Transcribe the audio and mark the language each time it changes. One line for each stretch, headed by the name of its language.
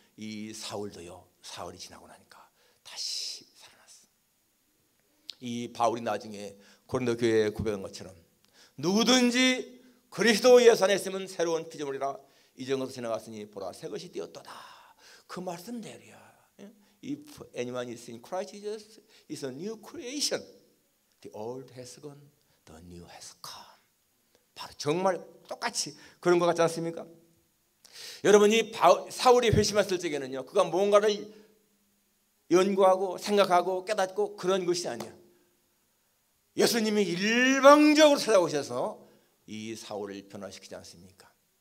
Korean: 이 사울도요, 사흘이 지나고 나니까 다시 살아났어. 이 바울이 나중에 고린도 교회에 고백한 것처럼 누구든지 그리스도 예수 안에 있으면 새로운 피조물이라 이전 것도 지나갔으니 보라 새 것이 되었도다. 그 말씀대로야.
English: If anyone is in Christ Jesus, is a new creation. The old has gone, the new has come.
Korean: 바로 정말 똑같이 그런 것 같지 않습니까? 여러분이 사울이 회심했을 적에는요, 그가 뭔가를 연구하고 생각하고 깨닫고 그런 것이 아니야. 예수님이 일방적으로 찾아오셔서 이 사울을 변화시키지 않습니까?